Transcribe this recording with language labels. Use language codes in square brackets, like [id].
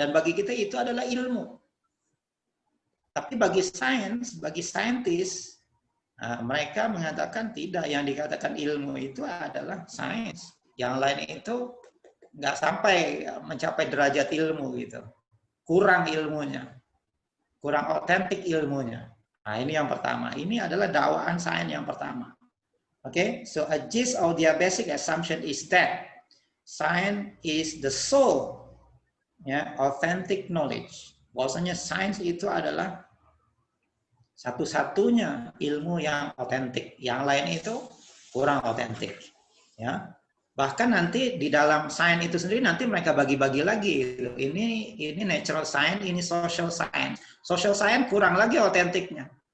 [id] Dan bagi kita itu adalah ilmu. Tapi bagi sains, bagi saintis, mereka mengatakan tidak. Yang dikatakan ilmu itu adalah sains. Yang lain itu nggak sampai mencapai derajat ilmu gitu. Kurang ilmunya, kurang otentik ilmunya. Nah, ini yang pertama. Ini adalah dakwaan sains yang pertama. [en] Okay, so a gist of their basic assumption is that science is the sole, authentic knowledge. [id] Bahwasanya sains itu adalah satu-satunya ilmu yang otentik. Yang lain itu kurang otentik. Ya, bahkan nanti di dalam sains itu sendiri nanti mereka bagi-bagi lagi. Ini natural science, ini social science. Social science kurang lagi otentiknya.